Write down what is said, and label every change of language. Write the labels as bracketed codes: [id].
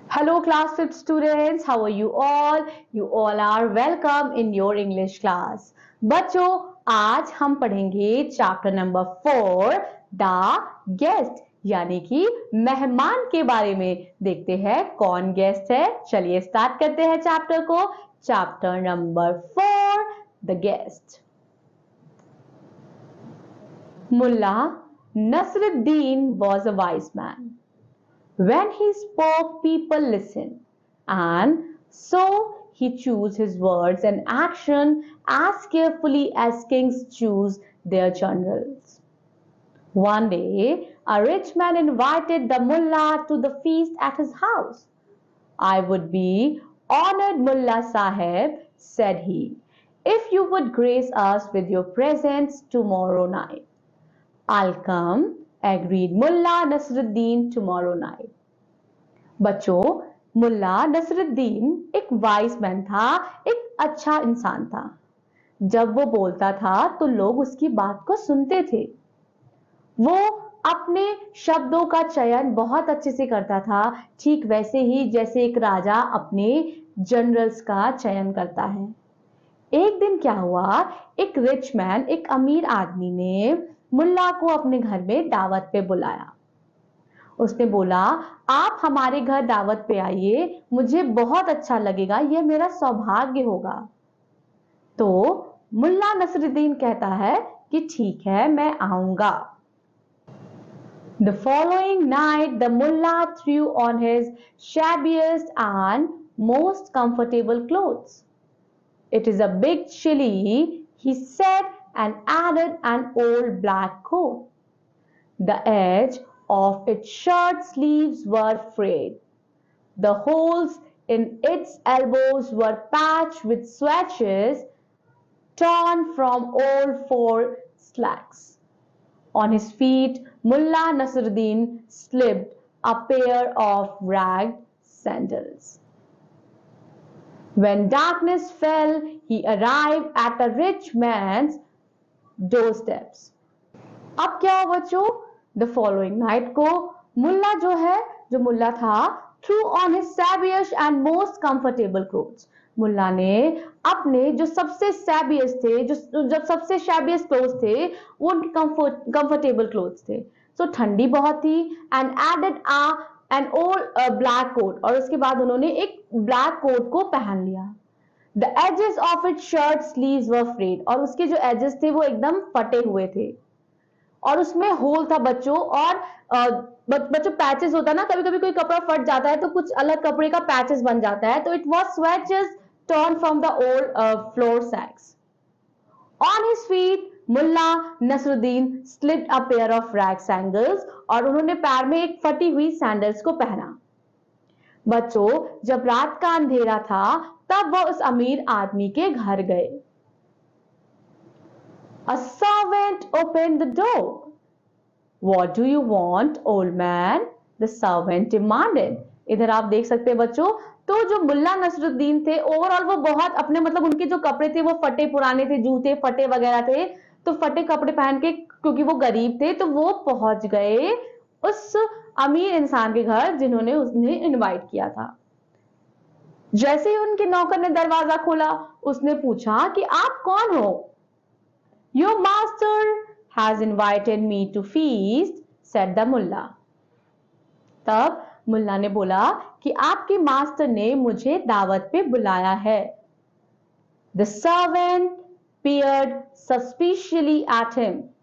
[en] Hello class 5 students, how are you all? You all are welcome in your English class. [hi] बच्चों आज हम पढ़ेंगे chapter number 4 the guest यानी कि मेहमान के बारे में। देखते हैं कौन गेस्ट है। चलिए स्टार्ट करते हैं चैप्टर को। Chapter number 4 the guest. [en] Mullah Nasruddin was a wise man. When he spoke, people listened, and so he chose his words and action as carefully as kings choose their generals. One day, a rich man invited the mullah to the feast at his house. I would be honored, Mullah Sahib, said he, if you would grace us with your presence tomorrow night. I'll come, agreed Mullah Nasruddin tomorrow night. [hi] बच्चों मुल्ला नसरुद्दीन एक wise man था, एक अच्छा इंसान था। जब वो बोलता था तो लोग उसकी बात को सुनते थे। वो अपने शब्दों का चयन बहुत अच्छे से करता था, ठीक वैसे ही जैसे एक राजा अपने जनरल्स का चयन करता है। एक दिन क्या हुआ, एक रिच मैन, एक अमीर आदमी ने मुल्ला को अपने घर में दावत पे बुलाया। उसने बोला, आप हमारे घर दावत पे आइए, मुझे बहुत अच्छा लगेगा, यह मेरा सौभाग्य होगा। तो मुल्ला नसरुद्दीन कहता है कि ठीक है, मैं आऊंगा। [en] The following night, the mullah threw on his shabbiest and most comfortable clothes. It is a big chilly, he said, and added an old black coat. The edge of its shirt sleeves were frayed. The holes in its elbows were patched with swatches torn from old fur slacks. On his feet, Mullah Nasruddin slipped a pair of ragged sandals. When darkness fell, he arrived at a rich man's doorsteps. [hi] अब क्या हुआ बच्चों, [en] the following night [hi] को मुल्ला जो मुल्ला था, [en] Threw on his shabbiest and most comfortable clothes. [hi] मुल्ला ने अपने जो सबसे सैबियस्ट थे, जो सबसे शैबियस्ट क्लोथ्स थे, वो उनके कंफर्टेबल क्लोथ्स थे। सो ठंडी बहुत थी, [en] and added an old black coat, [hi] और उसके बाद उन्होंने एक ब्लैक कोट को पहन लिया। [en] the edges of it shirt sleeves were frayed, [hi] और उसके जो एजेस थे वो एकदम फटे हुए थे, और उसमें होल था बच्चों। और बच्चों पैचेस होता है ना, कभी कभी कोई कपड़ा फट जाता है तो कुछ अलग कपड़े का पैचेस बन जाता है, तो [en] It was swatches torn from the old flour sacks. On his feet Mulla Nasruddin slipped a pair of rag sandals, [hi] और उन्होंने पैर में एक फटी हुई सैंडल्स को पहना। बच्चों जब रात का अंधेरा था तब वह उस अमीर आदमी के घर गए। [en] A servant opened the door. What do you want, old man? The servant demanded. [hi] इधर आप देख सकते हैं बच्चों, तो जो मुल्ला नसरुद्दीन थे ओवरऑल वो बहुत अपने उनके जो कपड़े थे वो फटे पुराने थे, जूते फटे वगैरह थे, तो फटे कपड़े पहन के, क्योंकि वो गरीब थे, तो वो पहुंच गए उस अमीर इंसान के घर जिन्होंने उन्हें इनवाइट किया था। जैसे ही उनके नौकर ने दरवाजा खोला, उसने पूछा कि आप कौन हो? [en] Your master has invited me to feast, said the mullah. [hi] तब मुल्ला ने बोला कि आपके मास्टर ने मुझे दावत पे बुलाया है। [en] The servant peered suspiciously at him.